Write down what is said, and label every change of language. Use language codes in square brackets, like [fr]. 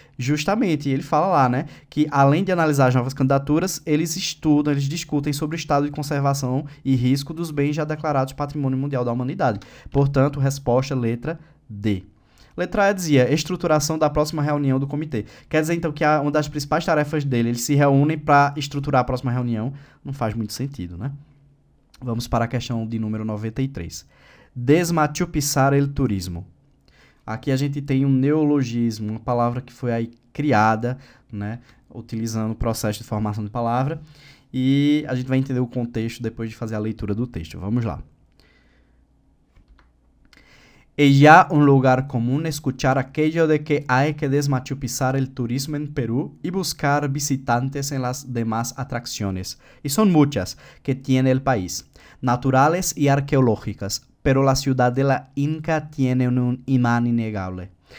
[pt] Justamente, ele fala lá, né, que além de analisar as novas candidaturas, eles estudam, eles discutem sobre o estado de conservação e risco dos bens já declarados patrimônio mundial da humanidade. Portanto, resposta letra D. Letra E dizia, estruturação da próxima reunião do comitê. Quer dizer, então, que uma das principais tarefas dele, eles se reúnem para estruturar a próxima reunião. Não faz muito sentido, né? Vamos para a questão de número 93. [es] Desmachupizar el turismo. [pt] Aqui a gente tem um neologismo, uma palavra que foi aí criada, né, utilizando o processo de formação de palavra, e a gente vai entender o contexto depois de fazer a leitura do texto. Vamos lá. [es] É ya un lugar común escuchar aquello de que hay que desmachupizar el turismo en Perú y buscar visitantes en las demás atracciones. Y son muchas que tiene el país, naturales y arqueológicas, pero la ciudad de la Inca tiene un imán innegable.